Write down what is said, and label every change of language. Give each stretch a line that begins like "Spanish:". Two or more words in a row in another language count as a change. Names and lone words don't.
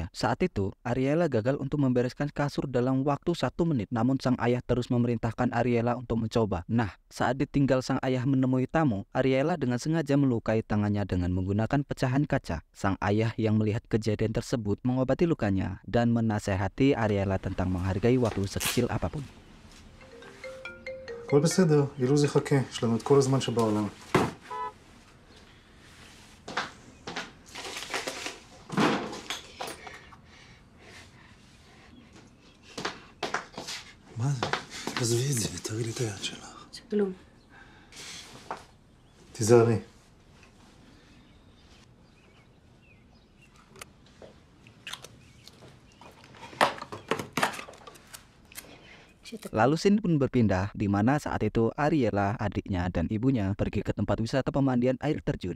Indonesian: Saat itu, Ariela gagal untuk membereskan kasur dalam waktu 1 menit, namun sang ayah terus memerintahkan Ariela untuk mencoba. Nah, saat ditinggal sang ayah menemui tamu, Ariela dengan sengaja melukai tangannya dengan menggunakan pecahan kaca. Sang ayah yang melihat kejadian tersebut mengobati lukanya dan menasehati Ariela tentang menghargai waktu sekecil apapun.
Hebrew: הכל בסדר, אילוז יחכה, יש לנו את כל הזמן שבעולם. מה זה? עזבי את זה ותראי לי את היד שלך. זה כלום. תיזהרי.
Indonesian: Lalu scene pun berpindah di mana saat itu Ariela, adiknya dan ibunya pergi ke tempat wisata pemandian air terjun.